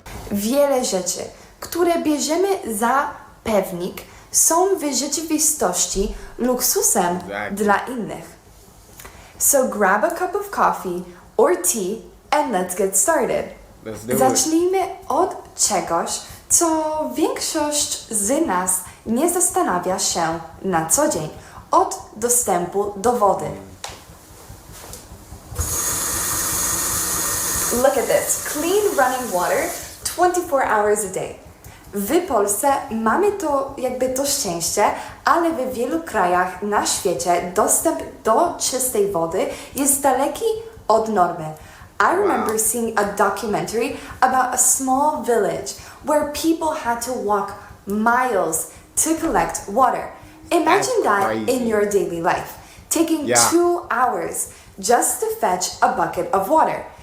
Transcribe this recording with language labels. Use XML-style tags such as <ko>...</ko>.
<pl>Wiele rzeczy, które bierzemy za pewnik, są w rzeczywistości luksusem dla innych.</pl> <en>So grab a cup of coffee or tea and let's get started.</en> <pl>Zacznijmy od czegoś, co większość z nas nie zastanawia się na co dzień. Od dostępu do wody.</pl> <en>Look at this. Clean running water 24 hours a day.</en> <pl>W Polsce mamy to szczęście, ale w wielu krajach na świecie dostęp do czystej wody jest daleki od normy.</pl> <en>I remember seeing a documentary about a small village where people had to walk miles to collect water. Imagine that in your daily life, taking 2 hours just to fetch a bucket of water.</en>